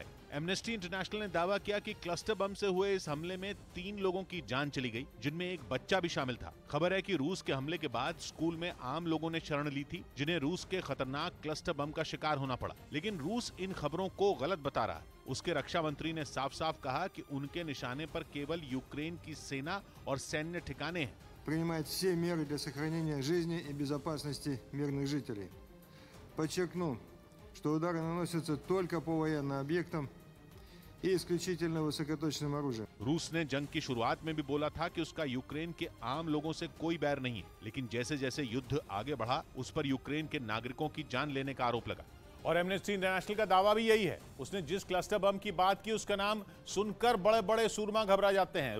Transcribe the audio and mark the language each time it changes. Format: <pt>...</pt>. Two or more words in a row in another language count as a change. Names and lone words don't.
<hi>एमनेस्टी इंटरनेशनल ने दावा किया कि</hi> <en>क्लस्टर बम</en> <hi>से हुए इस हमले में 3 लोगों की जान चली गई, जिनमें एक बच्चा भी शामिल था। खबर है कि रूस के हमले के बाद स्कूल में आम लोगों ने शरण ली थी, जिन्हें रूस के खतरनाक</hi> <en>क्लस्टर बम</en> <hi>का शिकार होना पड़ा। लेकिन रूस इन खबरों को गलत बता रहा है। उसके रक्षा मंत्री ने साफ साफ कहा कि उनके निशाने पर केवल यूक्रेन की सेना और सैन्य ठिकाने हैं।</hi> <ru>Принимать все меры для сохранения жизни и безопасности мирных жителей. Подчеркну, что удары наносятся только по военным объектам и исключительно высокоточным оружием.</ru> <hi>रूस ने जंग की शुरुआत में भी बोला था कि उसका यूक्रेन के आम लोगों से कोई बैर नहीं है, लेकिन जैसे जैसे युद्ध आगे बढ़ा उस पर यूक्रेन के नागरिकों की जान लेने का आरोप लगा। और एमनेस्टी इंटरनेशनल का दावा भी यही है। उसने जिस</hi> <en>क्लस्टर बम</en> <hi>की बात की उसका नाम सुनकर बड़े बड़े सूरमा घबरा जाते हैं।</hi>